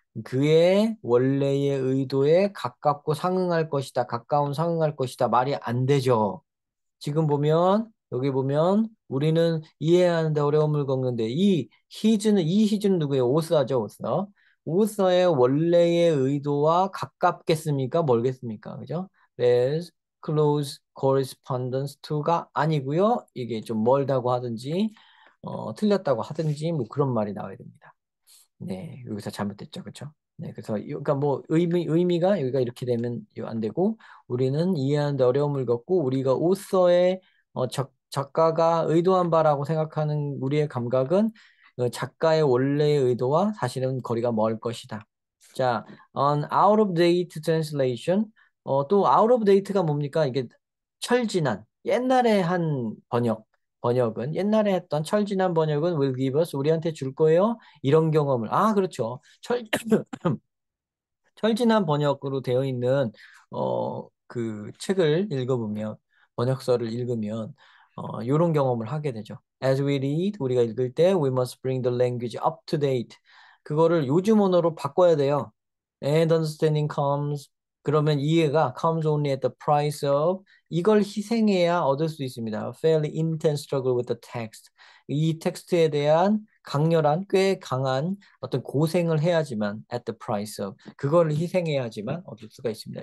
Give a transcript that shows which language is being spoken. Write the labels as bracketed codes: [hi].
[ko] 그의 원래의 의도에 가깝고 상응할 것이다. 가까운 상응할 것이다. 말이 안 되죠. 지금 보면 여기 보면 우리는 이해하는데 어려움을 겪는데 이 his는 누구예요? 오스하죠, 오서. 오서의 원래의 의도와 가깝겠습니까? 멀겠습니까? 그죠? [en] There's close correspondence to가 아니고요. [ko] 이게 좀 멀다고 하든지 틀렸다고 하든지 뭐 그런 말이 나와야 됩니다. 네, 여기서 잘못됐죠, 그렇죠? 네, 그래서 그러니까 뭐 의미가 여기가 이렇게 되면 안 되고 우리는 이해하는데 어려움을 겪고 우리가 오서의 작가가 의도한 바라고 생각하는 우리의 감각은 작가의 원래의 의도와 사실은 거리가 멀 것이다. 자, [en] on out of date translation [ko] 또 out of date가 뭡니까? 이게 철지난 옛날에 한 번역은 옛날에 했던 철지난 번역은 [en] will give us [ko] 우리한테 줄 거예요. 이런 경험을 그렇죠. 철진한 번역으로 되어 있는 그 책을 읽어보면 번역서를 읽으면 이런 경험을 하게 되죠. [en] As we read [ko] 우리가 읽을 때 [en] we must bring the language up to date. [ko] 그거를 요즘 언어로 바꿔야 돼요. [en] And understanding comes [ko] 그러면 이해가 [en] comes only at the price of [ko] 이걸 희생해야 얻을 수 있습니다. [en] Fairly intense struggle with the text. [ko] 이 텍스트에 대한 강렬한 꽤 강한 어떤 고생을 해야지만 [en] at the price of [ko] 그거를 희생해야지만 얻을 수가 있습니다.